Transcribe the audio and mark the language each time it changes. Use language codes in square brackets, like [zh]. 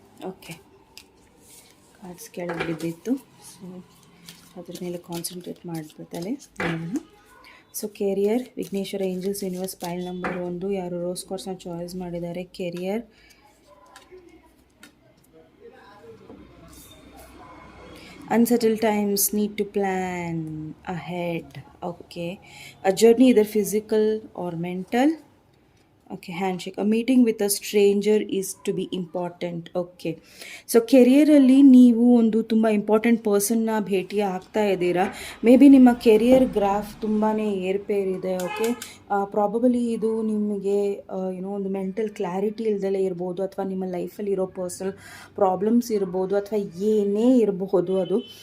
[kn] Okay, cards ಕೆಳಗೆ ಬಿದ್ದಿತ್ತು, so ಅದ್ರ ಮೇಲೆ concentrate ಮಾಡಿಬಿಡ್ತಲೆ. So career Vighneshwara angels universe file number 1 ಯಾರು ರೋಸ್ ಕಾರ್ಡ್ಸ್ನ ಚಾಯ್ಸ್ ಮಾಡಿದ್ದಾರೆ career. [en] Unsettled times, need to plan ahead. Okay, a journey either physical or mental. Okay, handshake. A meeting with a stranger is to be important. [kn] Okay, so ಕೆರಿಯರಲ್ಲಿ ನೀವು ಒಂದು ತುಂಬ important ಪರ್ಸನ್ನ ಭೇಟಿ ಆಗ್ತಾ ಇದ್ದೀರಾ. May be ನಿಮ್ಮ career graph ತುಂಬಾ ಏರ್ಪೇರಿದೆ. Okay, probably ಇದು ನಿಮಗೆ ಏನೋ ಒಂದು ಮೆಂಟಲ್ ಕ್ಲಾರಿಟಿ ಇಲ್ದಲೇ ಇರ್ಬೋದು, ಅಥವಾ ನಿಮ್ಮ ಲೈಫಲ್ಲಿ ಇರೋ ಪರ್ಸನಲ್ ಪ್ರಾಬ್ಲಮ್ಸ್ ಇರ್ಬೋದು, ಅಥವಾ ಏನೇ ಇರಬಹುದು ಅದು.